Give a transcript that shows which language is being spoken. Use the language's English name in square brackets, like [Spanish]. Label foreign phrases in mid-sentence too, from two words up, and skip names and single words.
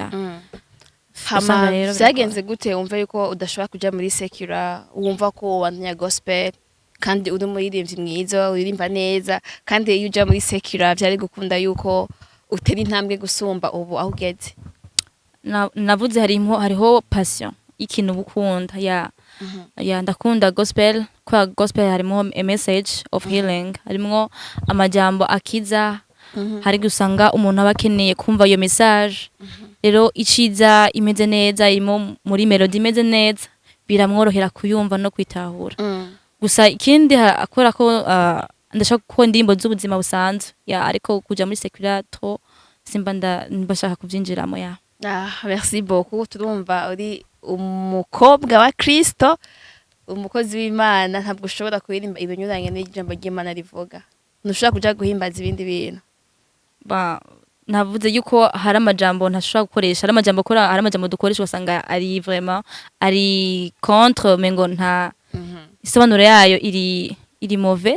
[Rundi] hama vyagenze gute wumva yuko udashobora kuja muri secure wumva ko wandanya gospel kandi uri umuririmbyi mwiza uririmba neza kandi iyo uja muri secure vyari gukunda yuko utera intambwe gusumba ubu aho ugeze? Navuze hariho passion ikintu bukunda ndakunda gospel kwa gospel harimo [English] a message of healing, [Rundi] harimo amajambo akiza, hari gusanga umuntu abakeneye kumva iyo message. Rero iciza imeze neza irimo muri melody imeze neza biramworohera kuyumva no kwitahura. Gusa ikindi akora ko ndashaka ko ndimbo z'ubuzima busanzwe ariko kuja muri secular to simba ndashaka kuvyinjiramo [French] merci beaucoup. [Rundi] Turumva uri umukobwa wa Kristo, umukozi w'Imana, ntabwo ushobora kuririmba ibinyuranye n'ijambo ry'Imana rivuga. Ntushobora kuja guhimbaza ibindi bintu. Navuze yuko hari amajambo ntashobora gukoresha, hari amajambo dukoresha wasanga ari vraiment ari contre mengo nta isobanuro yayo iri mauvais.